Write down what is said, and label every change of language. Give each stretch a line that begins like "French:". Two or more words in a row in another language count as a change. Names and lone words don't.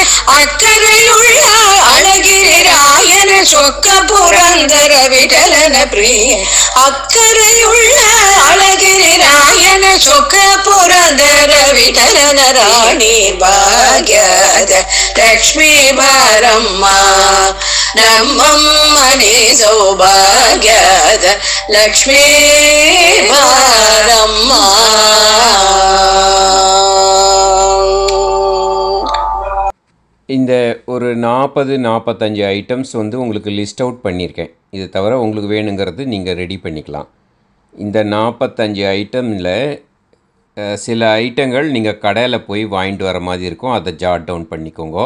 Kannada: ಅಕ್ಕರೆಯುಳ್ಳ ಅಳಗಿರಿ ರಾಯನ ಚೊಕ್ಕ ಪುರಂದರ ವಿಠಲನ ಪ್ರಿಯ ಅಕ್ಕರೆಯುಳ್ಳ ಅಳಗಿರಿ ರಾಯನ ಚೊಕ್ಕ ಪುರಂದರ ವಿಠಲನ ರಾಣಿ ಭಾಗ್ಯದ ಲಕ್ಷ್ಮೀ ಬಾರಮ್ಮ ನಮ್ಮಮ್ಮನಿ ಸೌಭಾಗ್ಯದ ಲಕ್ಷ್ಮೀ ಬಾರಮ್ಮ.
Tamil: இந்த ஒரு 40-45 ஐட்டம்ஸ் வந்து உங்களுக்கு
English: list out
Tamil: பண்ணியிருக்கேன். இது தவிர உங்களுக்கு வேணுங்கிறது நீங்கள் ரெடி பண்ணிக்கலாம். இந்த 45 ஐட்டமில் சில ஐட்டங்கள் நீங்கள் கடையில் போய் வாங்கிட்டு வர மாதிரி இருக்கும், அதை
English: jot down
Tamil: பண்ணிக்கோங்க.